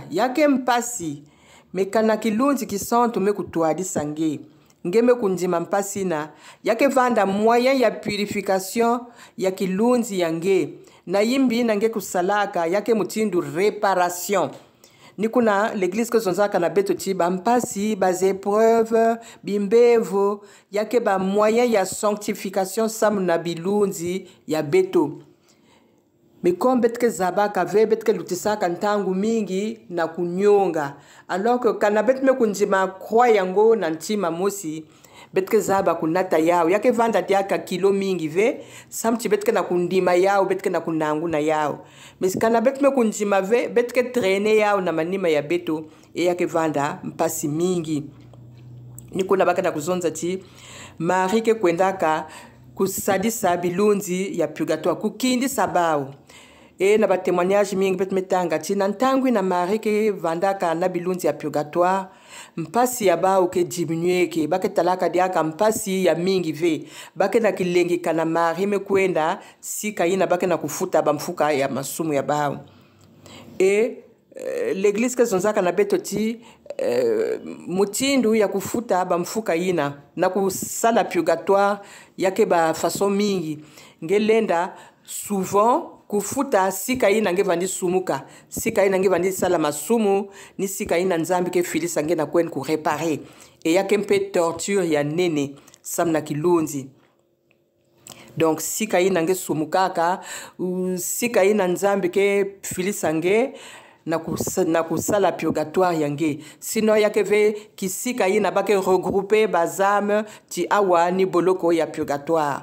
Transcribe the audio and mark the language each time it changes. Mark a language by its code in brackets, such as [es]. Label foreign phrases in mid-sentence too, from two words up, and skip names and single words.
[ktu] Yake mpasi. Mekana kilunzi kisantu me kutuadi sange. Ngeme kunjima mpasina yake vanda moyen ya purification ya kilunzi yange na yimbi nange kusalaka yake mutindu réparation ni kuna l'église que zonzaka na beto tiba mpasi bas épreuve bimbevo yake ba moyen ya sanctification sam na bilunzi ya beto mais betke zabaka ve betke lutisaka ntangu mingi na kunyonga [fr] alors que [ktu] kanabet me kunjima croix yango na ntima mosi betke zaba kunata yao yake vanda diaka kilo mingi ve samti betke na kundima yao betke na kunangu na yao mais kanabet me kunjima ve betke traîner yao na manima ya beto e yake vanda mpasi mingi ni kuna baka na kuzonza ti Marie ke kwendaka kusadisa bilunzi ya purgatoire kukindi sabao e na ba témoignage mingi bet metanga ti na ntangu na Marie ke vandaka na bilunzi ya purgatoire mpasi ya bao ke diminuer ke bake talaka diaka mpasi ya mingi ve bake na kilengi kana Marie me kwenda sika ina bake na kufuta bamfuka ya masumu ya bao [fr] et l'église [ktu] que zonzaka na betoti mutindu ya kufuta bamfuka ina na kusala purgatoire yake ba façon mingi ngelenda souvent kufuta sika ina nge vandi sumuka sika ina nge vandi sala masumu ni sika ina nzambi ke filisa nge na kwen ku réparer et ya kempe torture ya nene samna kilunzi. Donc sika ina nge sumukaka sika ina nzambi ke filisa nge na kusala purgatoire yange sinon yakeve kisika ina bake regrouper bazame ti awa ni boloko ya purgatoire.